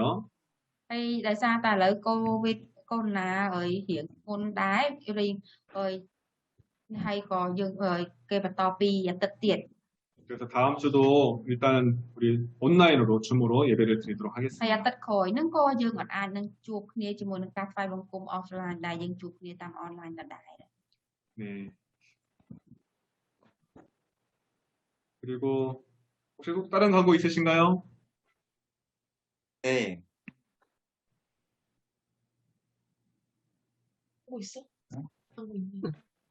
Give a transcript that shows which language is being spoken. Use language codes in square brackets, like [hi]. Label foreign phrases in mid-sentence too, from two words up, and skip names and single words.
[km] ហើយដោយសារតែឥឡូវកូវីដកូវីដហើយរៀងធ្ងន់ដែររៀងហើយក៏យើងគេបន្តពីអាទិត្យទៀត [ko] 그래서 다음 주도 일단 우리 온라인으로 줌으로 예배를 드리도록 [km] ហើយ [ko] 하겠습니다. [km] អាទិត្យក្រោយហ្នឹងក៏យើងអាចនឹងជួបគ្នាជាមួយនឹងការថ្វាយបង្គំ offline ដែលយើងជួបគ្នាតាម online ដដែល [ko] 네. 그리고 혹시 또 다른 광고 있으신가요? 네, 하고 있어? 하고 있네.